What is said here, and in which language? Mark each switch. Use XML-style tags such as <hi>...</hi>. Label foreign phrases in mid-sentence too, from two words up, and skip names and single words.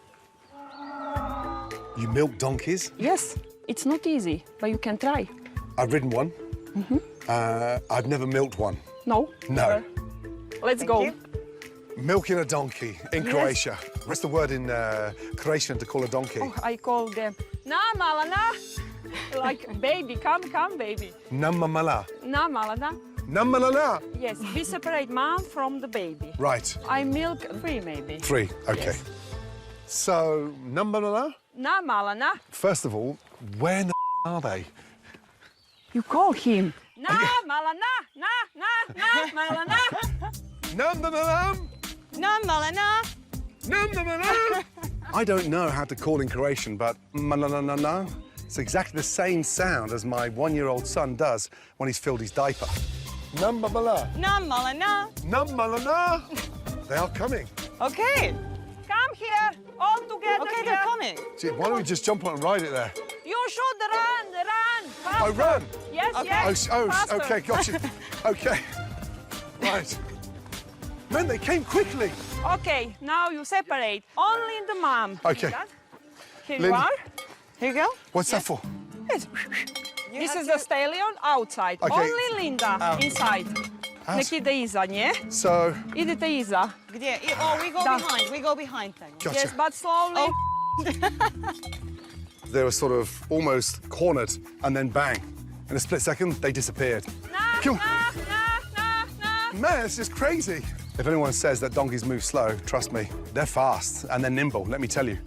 <en>Donkeys? You milk donkeys? Yes, it's not easy, but you can try. I've ridden one. I've never milked one. No? No. Let's go. Milking a donkey in Yes. Croatia. What's the word in Croatian to call a donkey? Oh, I call them na malana, like baby, come, baby. Namamala. Na malana. Namalala. Yes, we separate mom from the baby. Right. I milk 3 maybe. 3, okay. Yes. So, Namalala? Na malana. First of all, where in the are they? You call him. Na malana, na malana. Namamalam. Namalana. Namamala. I don't know how to call in Croatian, but malanana. It's exactly the same sound as my 1-year-old son does when he's filled his diaper. Namamala. Namalana. Namalana. They are coming. Okay. Come here, all together. Okay, here. they're coming. Gee, why don't we just jump on and ride it there? You should run. Faster. Oh, run? Yes, Okay. yes. Faster. Okay, gotcha. Okay. Right. Man, they came quickly. Okay, now you separate. Only the mom. Okay. Here Lynn. you are. Here you go. What's that for? This is the stallion outside. Okay. Only Linda Out. inside. Out.</en> <hr>Nek ide iza nje.</hr> <en>So,</en> <hr>Idete iza. Gdje?</hr> <en>Oh, we go Da. behind. We go behind them. gotcha. Yes, but slowly. They were sort of almost cornered, and then bang. In a split second, they disappeared. Come on. Man, it's just crazy. If anyone says that donkeys move slow, trust me, they're fast and they're nimble, let me tell you.</en>